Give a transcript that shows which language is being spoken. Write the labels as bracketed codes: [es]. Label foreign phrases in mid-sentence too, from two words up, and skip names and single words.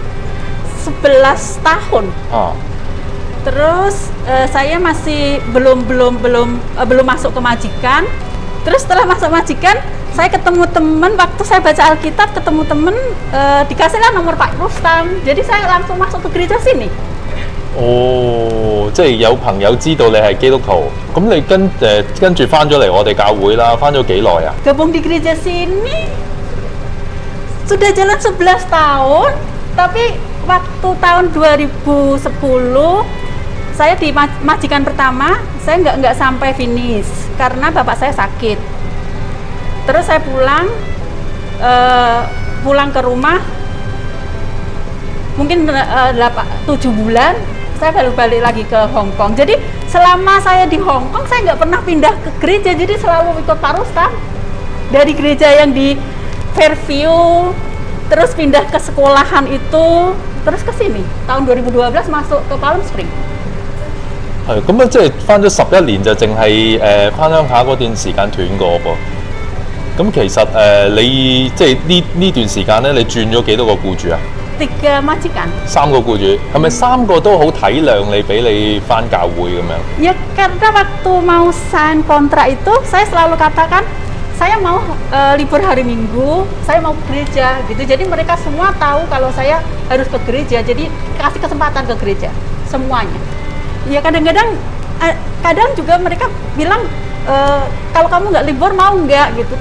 [id] ？11 tahun. Terus saya masih belum masuk ke majikan. Terus setelah masuk majikan, saya ketemu teman waktu saya baca Alkitab, ketemu teman dikasihlah nomor Pak Rustam. Jadi saya langsung masuk ke gereja sini. [yue] 即係有朋友知道你係基督徒，咁你跟住翻咗嚟我哋教會啦，翻咗幾耐啊 [id] ？Gabung di gereja sini sudah jalan 11 tahun, tapi waktu tahun 2010 saya di majikan pertama, saya nggak sampai finish karena bapak saya sakit. Terus saya pulang ke rumah, mungkin 7 bulan, saya baru balik lagi ke Hong Kong. Jadi selama saya di Hong Kong, saya nggak pernah pindah ke gereja, jadi selalu ikut Pak Rustam. Dari gereja yang di Fairview, terus pindah ke sekolahan itu, terus ke sini. Tahun 2012 masuk ke Palm Spring. [yue] 係，咁啊，即係翻咗11年就淨係翻鄉下嗰段時間斷過噃。咁其實你即係呢段時間咧，你轉咗幾多個僱主啊 [id] ？3 majikan. [yue] 3個僱主，係咪3個都好體諒你，俾你翻教會咁樣？ [id] Ya karena waktu mau sign kontrak itu, saya selalu katakan saya mau libur hari Minggu, saya mau ke gereja gitu. Jadi mereka semua tahu kalau saya harus ke gereja. Jadi kasih kesempatan ke gereja semuanya. Ya kadang-kadang juga mereka bilang kalau kamu nggak libur mau nggak gitu.